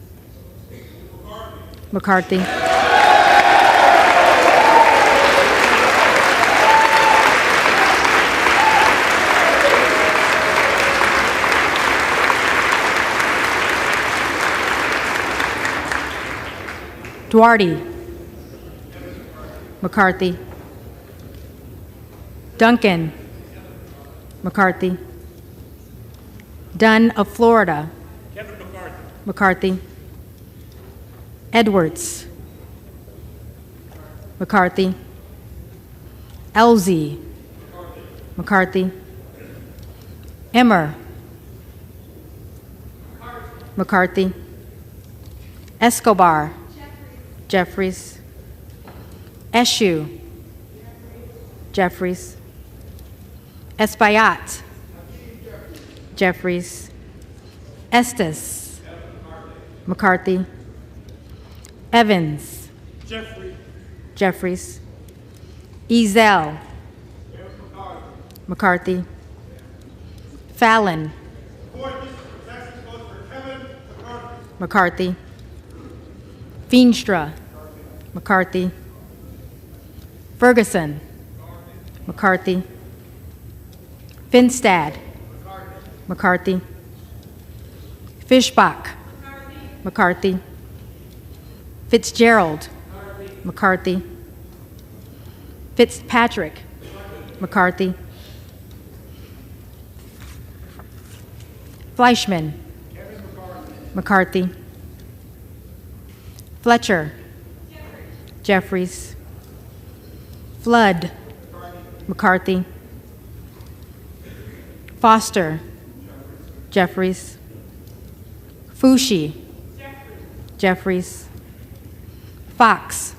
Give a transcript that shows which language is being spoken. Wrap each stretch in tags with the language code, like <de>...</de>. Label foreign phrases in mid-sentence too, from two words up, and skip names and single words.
<en>McCarthy. Duarte. McCarthy. Duncan. McCarthy. Dunn of Florida. Kevin McCarthy. McCarthy. Edwards. McCarthy. Elzy. McCarthy. Emmer. McCarthy. Escobar. Jeffries. Eshu. Jeffries. Espaillat. Jeffries. Estes. McCarthy. Evans. Jeffries. Ezel. McCarthy. Fallon. McCarthy. Feenstra. McCarthy. Ferguson. McCarthy. Finstad. McCarthy. Fishbach. McCarthy. Fitzgerald. McCarthy. Fitzpatrick. McCarthy. Fleischman. McCarthy. Fletcher. Jeffries. Flood. McCarthy. Foster. Jeffries. Fushi. Jeffries. Fox.</en>